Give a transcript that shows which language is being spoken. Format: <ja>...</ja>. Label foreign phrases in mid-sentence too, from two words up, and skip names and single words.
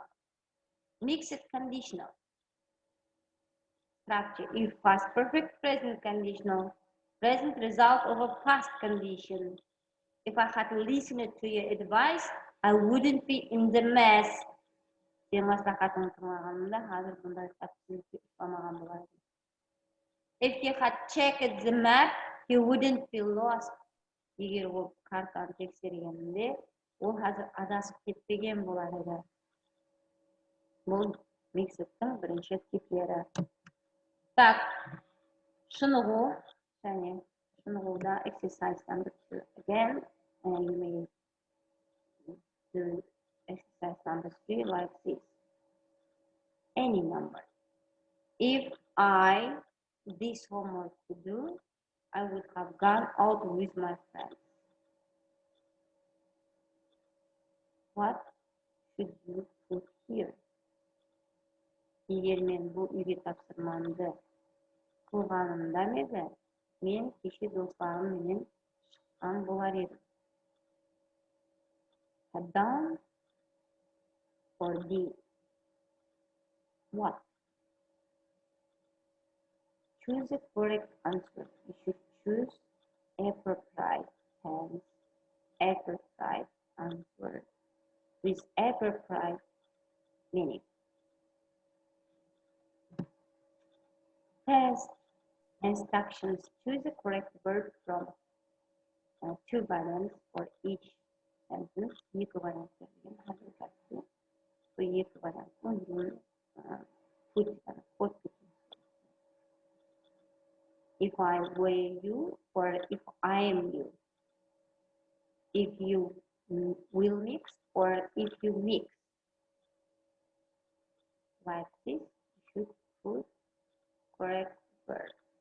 <en>Mixed conditional structure: if past perfect, present conditional, present result of a past condition. If I had listened to your advice, I wouldn't be in the mess. If you had checked the map, you wouldn't be lost.</en> <kk>Егер ол картаны тексергенде, ол қазір адасып кетпеген болар еді. Бұл микстің бірінші типтері. Так, шынығу, және шынығуда</kk> <en>exercise number 2 again, and you may do exercise number 3 like this. Any number. If I this homework to do, I would have gone out with my friends. What should you put here?</en> <kk>Егер мен бұл үйге тапсырмамды қылғанымда еді, мен кеше достарыммен шыққан болар едім.</kk> <en>Had done or did. What? Choose the correct answer. You should choose appropriate tense, appropriate answer with appropriate meaning. Test instructions. Choose the correct verb from 2 variants for each sentence.</en> <kk>Екі вариант берген. Екі вариант.</kk> <en>If I were you, or if I am you. If you will mix, or if you mix. Like this, you should put correct verb.</en>